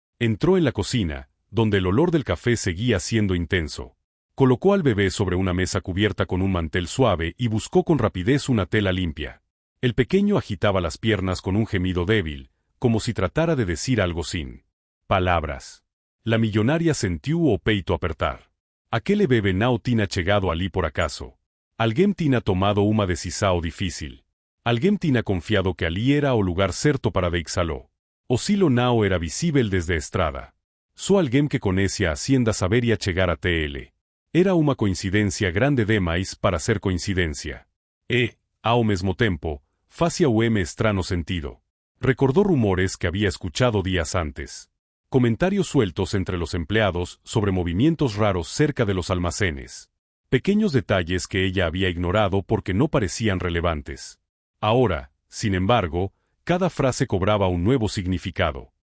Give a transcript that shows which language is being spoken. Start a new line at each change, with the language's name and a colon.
Spanish: Entró en la cocina, donde el olor del café seguía siendo intenso. Colocó al bebé sobre una mesa cubierta con un mantel suave y buscó con rapidez una tela limpia. El pequeño agitaba las piernas con un gemido débil, como si tratara de decir algo sin palabras. La millonaria
Portuguese: sentiu o peito apertar. Aquele bebé não tinha chegado ali por acaso. Alguém tinha tomado uma decisão difícil. Alguém tinha confiado que ali era o lugar certo para deixá-lo. O silo não era visível desde a estrada. Só alguém que conhece a hacienda saberia chegar até ele. Era uma coincidência grande demais para ser coincidência. E, ao mesmo tempo, fazia o estranho sentido.
Spanish: Recordó rumores que había escuchado días antes. Comentarios sueltos entre los empleados sobre movimientos raros cerca de los almacenes. Pequeños detalles que ella había ignorado porque no parecían relevantes. Ahora, sin embargo, cada frase cobraba un nuevo significado.